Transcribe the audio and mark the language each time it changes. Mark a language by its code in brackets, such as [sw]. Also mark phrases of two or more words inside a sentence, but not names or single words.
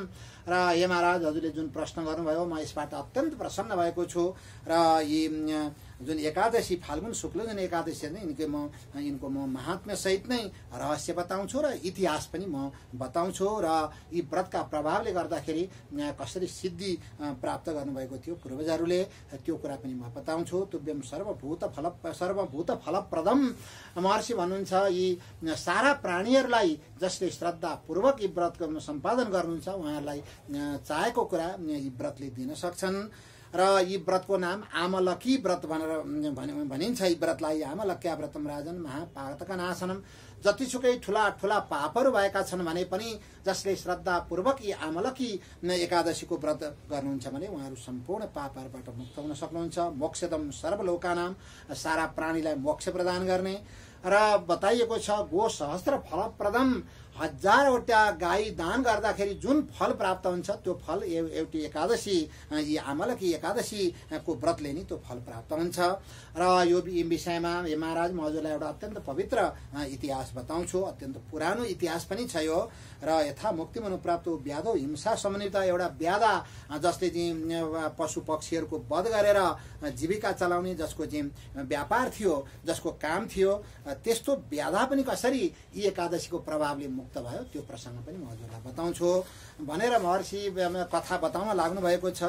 [ne] र हे महाराज, हजुरले जुन प्रश्न गर्नुभयो म यसबाट अत्यन्त प्रसन्न भएको छु र यी जुन एकादशी फाल्गुन शुक्ल जुन एकादशी नै यिनको म महात्म्य सहित नै रहस्य बताउँछु र इतिहास पनि म बताउँछु र यी व्रतका प्रभावले गर्दाखेरि कसरी सिद्धि प्राप्त गर्नुभएको थियो पूर्वजहरूले त्यो कुरा पनि म बताउँछु। [sa] तुभ्यम सर्वभूत फलप्रदम, [ne] महर्षि भन्नुहुन्छ यी सारा प्राणीहरूलाई जसले श्रद्धा पूर्वक यी व्रत सम्पादन गर्नुहुन्छ उहाँहरूलाई चाहेको कुरा यी व्रतले दिन सक्छन्। र यी व्रतको नाम आमलकी व्रत भनेर भनिन्छ। यी व्रतलाई [sa] आमलक्या व्रतम राजन महापातक नाशनम। [ne] जतिसुकै ठुला ठुला पापहरू भएका छन् भने पनि जसले श्रद्धा पूर्वक यी आमलकी एकादशीको व्रत गर्नुहुन्छ भने उहाँहरू सम्पूर्ण पापहरूबाट मुक्त हुन सक्नुहुन्छ। [sa] मोक्षदम सर्वलोकानाम, [ne] सारा प्राणीलाई मोक्ष प्रदान गर्ने। र बताइएको छ [sa] गो सहस्त्र फलप्रदम, [ne] 1000वटा गाई दान गर्दाखेरि जुन फल प्राप्त हुन्छ त्यो फल एउटी एकादशी यी आमलकी एकादशीको व्रतले नै त्यो फल प्राप्त हुन्छ। र यो विषयमा हे महाराज म हजुरलाई एउटा अत्यन्त पवित्र इतिहास बताउँछु। अत्यन्त पुरानो इतिहास पनि छ यो। र [sa] यथा मुक्ति मनुप्राप्त व्याधो हिंसा समन्वित, [ne] एउटा व्याधा जसले चाहिँ पशु पक्षीहरूको वध गरेर जीविका चलाउने जसको चाहिँ व्यापार थियो, जसको काम थियो, त्यस्तो व्याधा पनि कसरी यी एकादशीको प्रभावले मुक्त भयो त्यो प्रसङ्ग पनि म हजुरलाई बताउँछु भनेर महर्षि कथा बताउन लाग्नु भएको छ।